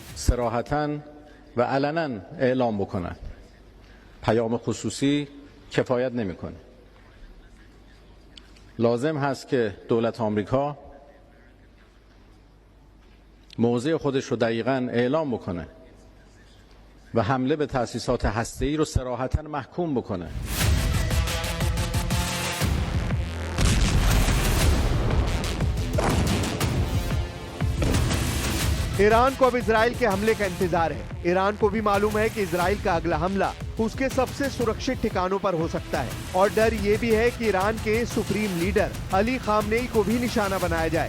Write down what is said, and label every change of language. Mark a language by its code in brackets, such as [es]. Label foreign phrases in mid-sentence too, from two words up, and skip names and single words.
[fa] صراحتاً و علناً اعلام بکنن. پیام خصوصی کفایت نمیکنه. لازم هست که دولت آمریکا موضع خودش رو دقیقاً اعلام بکنه و حمله به تأسیسات هسته‌ای رو صراحتاً محکوم بکنه. [hi] ईरान को अब इजराइल के हमले का इंतजार है। ईरान को भी मालूम है कि इजराइल का अगला हमला उसके सबसे सुरक्षित ठिकानों पर हो सकता है और डर ये भी है कि ईरान के [en] supreme leader [hi] अली खामनेई को भी निशाना बनाया जाए।